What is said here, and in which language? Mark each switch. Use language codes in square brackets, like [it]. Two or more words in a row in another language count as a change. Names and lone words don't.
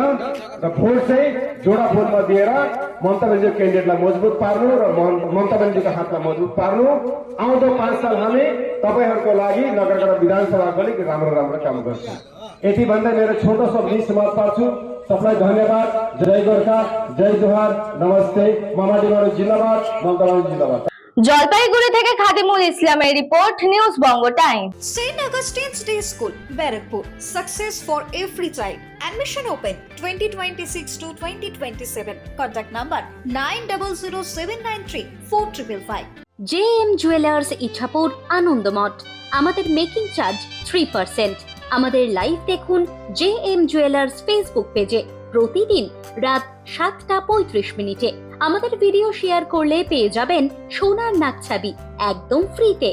[ne] र भोट चाहिँ जोडा फुलमा दिएर ममता ब्यानर्जी क्यान्डिडेटलाई मजबुत पार्नु र ममता ब्यानर्जीको हातलाई मजबुत पार्नु। आउँदो 5 साल हामी तपाईहरुको लागि नगरपालिका विधानसभाको लागि राम्रो राम्रो काम गर्छौं। यति भन्दै मेरो छोटो शब्द समाप्त पार्छु। सबलाई धन्यवाद। जय गोर्खा, जय जोहार, नमस्ते। मामाडीबाड़ी जिल्लाबाद, ममता ब्यानर्जी जिल्लाबाद। [bn] জলপাইগুড়ি থেকে খাদিমুল ইসলামের রিপোর্ট, নিউজ বঙ্গ টাইম। [en] St. Augustine's Day School, Barakpur. Success for every child. Admission open 2026 to 2027. Contact number 9007934555. [bn] JM জুয়েলার্স ইছাপুর, আনন্দমঠ। আমাদের [en] making charge [bn] 3%। আমাদের লাইভ দেখুন JM জুয়েলার্স ফেসবুক পেজে প্রতিদিন রাত 7:35 আমাদের ভিডিও শেয়ার করলে পেয়ে যাবেন সোনার নাকছাবি একদম ফ্রিতে।